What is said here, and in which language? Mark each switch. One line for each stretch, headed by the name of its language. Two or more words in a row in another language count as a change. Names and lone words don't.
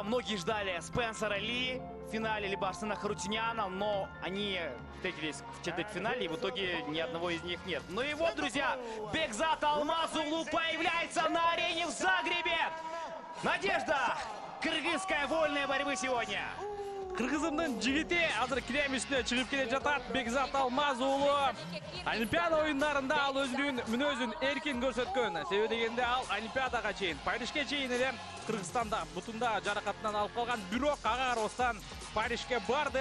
Russian: Многие ждали Спенсера Ли в финале, либо Арсена Харутюняна, но они встретились в четвертьфинале, и в итоге ни одного из них нет. Ну и вот, друзья, Бекзат Алмазулу появляется на арене в Загребе. Надежда кыргызской вольной борьбы сегодня.
Kyrgyz: Кыргызымдын жигити азыр килем үстүнө чыгып келе жатат. Бекзат Алмазулу Олимпиада оюндарында ал өзүнүн мүнөзүн эркин көрсөткөн. Себеби дегенде ал Олимпиадага чейин, Парижге чейин эле Кыргызстанда бутунда жаракатынан алып калган, бирок ага карабастан Парижге барды.